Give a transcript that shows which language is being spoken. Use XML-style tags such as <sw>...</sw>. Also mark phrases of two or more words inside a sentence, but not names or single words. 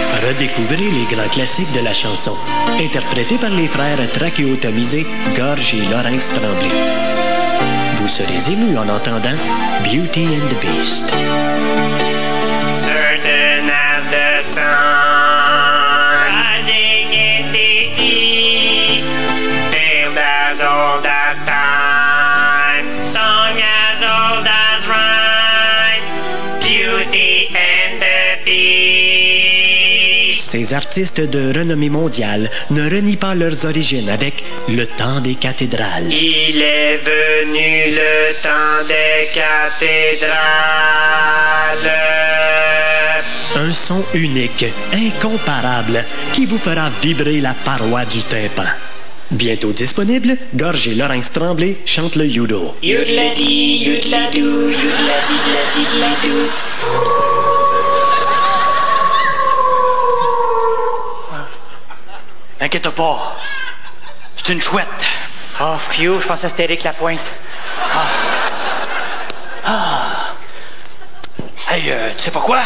<fr>Redécouvrez les grands classiques de la chanson, interprétés par les frères trachéotomisés Gorge et Larynx Tremblay. Vous serez ému en entendant Beauty and the Beast.</fr> <en>Certain as the sun rising in the east, failed as old as time, song as old as rhyme, Beauty and the Beast.</en> <fr>Ces artistes de renommée mondiale ne renient pas leurs origines avec le temps des cathédrales. Il est venu le temps des cathédrales. Un son unique, incomparable, qui vous fera vibrer la paroi du tympan. Bientôt disponible, Gorge et Larynx Tremblay chantent le Yoodle. Yoodla-dee, yoodla-doo, yoodla-dee-la-dee-la-doo. Inquiète pas. C'est une chouette. Oh, Fio, je pensais que c'était Éric Lapointe. Hey, tu sais pas quoi?</fr>